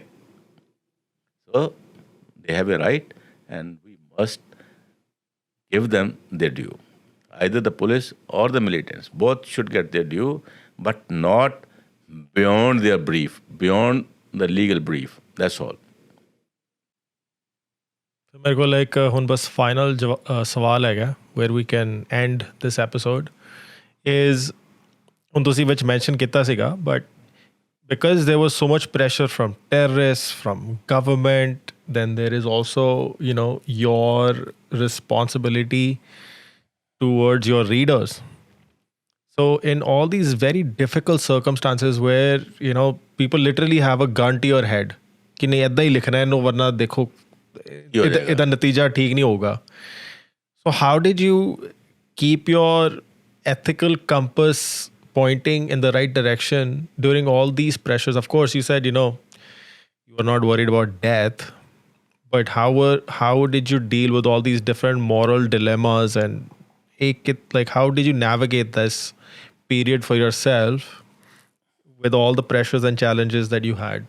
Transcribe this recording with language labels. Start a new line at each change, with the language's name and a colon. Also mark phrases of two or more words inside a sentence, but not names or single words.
English: So they have a right, and we must give them their due. Either the police or the militants, both should get their due, but not beyond their brief, beyond the legal brief. That's all.
Punjabi: ਮੇਰੇ ਕੋਲ ਇੱਕ ਹੁਣ ਬਸ ਫਾਈਨਲ ਸਵਾਲ ਹੈਗਾ
English: where we can end this episode is,
Punjabi: ਹੁਣ ਤੁਸੀਂ ਵਿੱਚ ਮੈਂਸ਼ਨ ਕੀਤਾ ਸੀਗਾ,
English: but because there was so much pressure from terrorists, from government, then there is also, your responsibility towards your readers. So in all these very difficult circumstances where, people literally have a gun to your head,
Punjabi: ਕਿ ਨਹੀਂ ਇੱਦਾਂ ਹੀ ਲਿਖਣਾ ਇਹਨੂੰ ਵਰਨਾ ਦੇਖੋ ਇਹਦਾ ਨਤੀਜਾ ਠੀਕ ਨਹੀਂ ਹੋਊਗਾ.
English: So how did you keep your ethical compass pointing in the right direction during all these pressures? Of course, you said, you were not worried about death, but how did you deal with all these different moral dilemmas, and how did you navigate this period for yourself with all the pressures and challenges that you had?